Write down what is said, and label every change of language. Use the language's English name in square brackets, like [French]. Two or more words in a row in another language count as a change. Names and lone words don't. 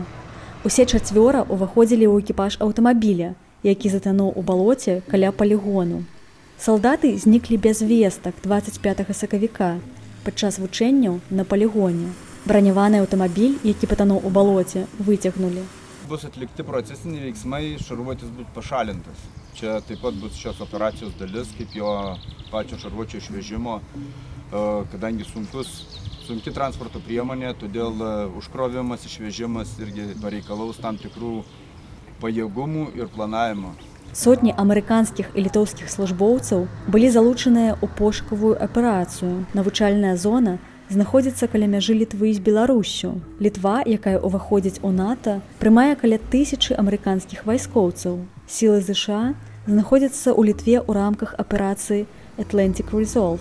[Belarusian] Усе 4 ўваходзілі ў экіпаж аўтамабіля, які затануў у балоце каля палігону. Салдаты зніклі без вестак 25 сакавіка падчас вучэнняў на палігоне. Броняваны аўтамабіль, які патануў у балоце, выцягнули. [Lithuanian] Bus atlikti procesiniai veiksmai, šarvuotis bus pašalintas. Čia taip pat bus šios operacijos dalis, kaip jo pačio šarvuočio išvežimo, kadangi sunki transporto priemonė, todėl užkrovimas, išvežimas irgi pareikalaus tam tikrų pajėgumų ir planavimo. [Belarusian] Сотні амерыканскіх і літоўскіх службоўцаў былі залучаныя ў пошукавую аперацыю. Навучальная зона знаходзіцца каля мяжы Літвы з Беларуссю. Літва, якая ўваходзіць у НАТО, прымае каля 1000 амерыканскіх вайскоўцаў. Сілы ЗША знаходзяцца ў Літве ў рамках аперацыі Atlantic Resolve.